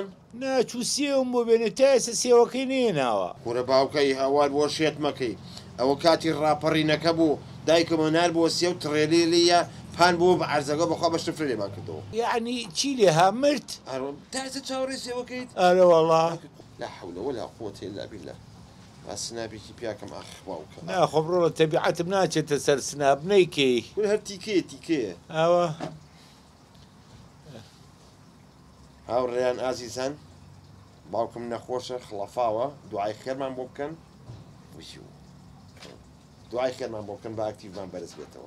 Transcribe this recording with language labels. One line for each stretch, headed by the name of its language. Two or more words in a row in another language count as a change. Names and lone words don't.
Central Kurdish: ناچوو سێوم بۆ بێنێ تا ئێستا سێوەکەی نێناوە کوڕە باوکەی هاوار بۆ شێت مەکەی ئەوە کاتی ڕاپەڕینەکە بوو دایکەمە نار بۆ سێ و تڕێلیە پان بۆ بە عەرزەکە بەخوا بە شفرە لێمان کردەوە یعنی چی لێها مرد تا ئێستا چاوەڕێ سێوەکەیت ئەرە وەڵا
Arabic: لا حول ولا قوة إلا بالله
Central Kurdish: سنابێکی پیاکەم ئاخ باوکە ناخۆم ڕۆڵە تەبیعەتم ناچێتە سەر سناب نەیکەی کول هەر تیکەیە تیکەیە ئەوە هاوڕێیان ئازیزان باوکم نەخۆشە خڵەفاوە دوعای خێرمان بۆ بکەن وشی دوعای خێرمان بۆ بکەن بە ئاکتیڤمان بەرز بێتەوە